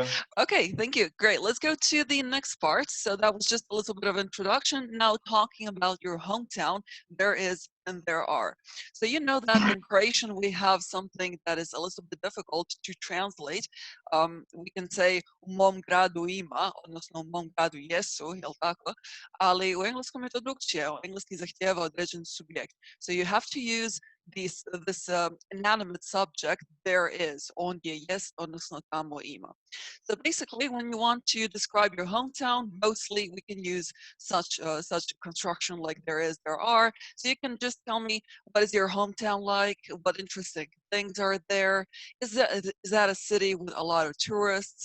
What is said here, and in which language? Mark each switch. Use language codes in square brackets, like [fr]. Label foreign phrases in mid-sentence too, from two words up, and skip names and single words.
[en] Bye. Okay, thank you. Great. Let's go to the next part. So that was just a little bit of introduction. Now talking about your hometown, there is and there are. So you know that in Croatian we have something that is a little bit difficult to translate. We can say [hr] u mom gradu ima, odnosno u mom gradu jesu, jel tako? Ali u engleskom je to drugčije. Engleski zahtijeva određen subjekt. [en] So you have to use this inanimate subject, there is, [hr] ondje jest, odnosno tamo ima. [en] So basically, when you want to describe your hometown, mostly we can use such construction like there is, there are. So you can just tell me, what is your hometown like? What interesting things are there? Is that a city with a lot of tourists?